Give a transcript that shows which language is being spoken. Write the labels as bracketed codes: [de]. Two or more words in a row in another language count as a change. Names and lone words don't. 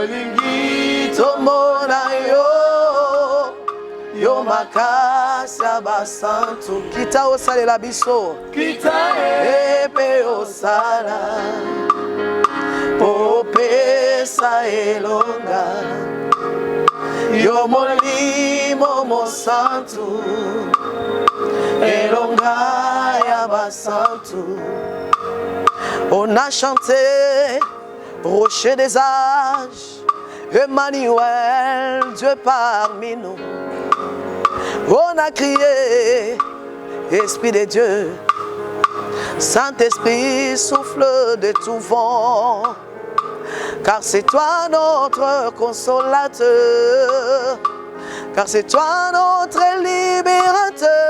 [ln] tomona yo makasi ya basantu kita osalela biso epe osala opesa elonga yo molimo mosantu elonga ya basantu. [fr] On a chanté rocher des âges, Emmanuel, Dieu parmi nous. On a crié Esprit de Dieu, Saint-Esprit souffle de tout vent, car c'est toi notre consolateur, car c'est toi notre libérateur.